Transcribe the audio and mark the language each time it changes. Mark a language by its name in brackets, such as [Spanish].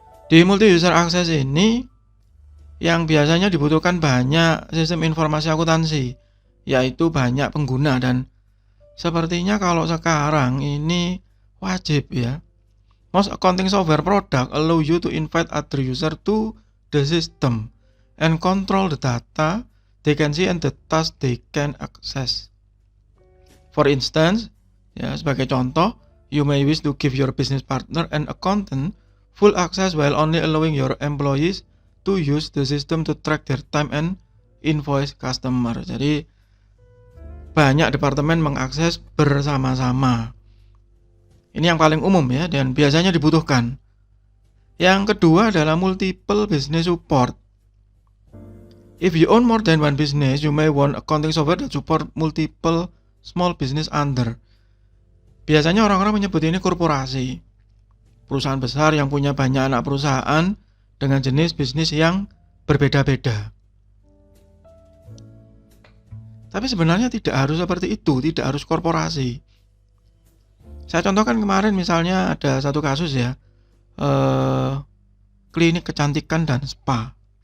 [Indonesian] Di multi-user access ini, yang biasanya dibutuhkan banyak sistem informasi akuntansi, yaitu banyak pengguna, dan sepertinya kalau sekarang ini wajib ya. [English] Most accounting software product allow you to invite other user to the system and control the data they can see and the task they can access. For instance, [Indonesian] ya sebagai contoh, [English] you may wish to give your business partner and accountant full access while only allowing your employees to use the system to track their time and invoice customer. [Indonesian] Jadi banyak departemen mengakses bersama-sama. Ini yang paling umum ya, dan biasanya dibutuhkan. Yang kedua adalah multiple business support. [English] If you own more than one business, you may want accounting software that support multiple small business under. [Indonesian] Biasanya orang-orang menyebut ini korporasi. Perusahaan besar yang punya banyak anak perusahaan dengan jenis bisnis yang berbeda-beda. Tapi sebenarnya tidak harus seperti itu, tidak harus korporasi. Saya contohkan kemarin misalnya ada satu kasus ya, klinik kecantikan dan spa.